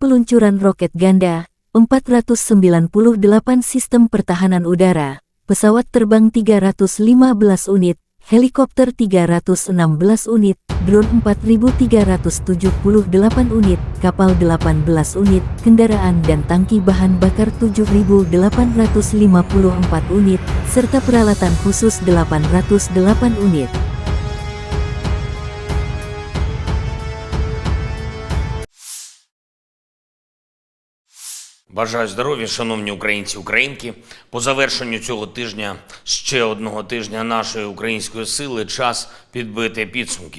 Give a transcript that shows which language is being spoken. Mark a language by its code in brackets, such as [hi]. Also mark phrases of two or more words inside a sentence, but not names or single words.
[id] peluncuran roket ganda, 498 sistem pertahanan udara, pesawat terbang 315 unit, helikopter 316 unit, drone 4.378 unit, kapal 18 unit, kendaraan dan tangki bahan bakar 7.854 unit, serta peralatan khusus 808 unit. [uk] Бажаю здоров'я, шановні українці і українки. По завершенню цього тижня, ще одного тижня нашої української сили, час підбити підсумки.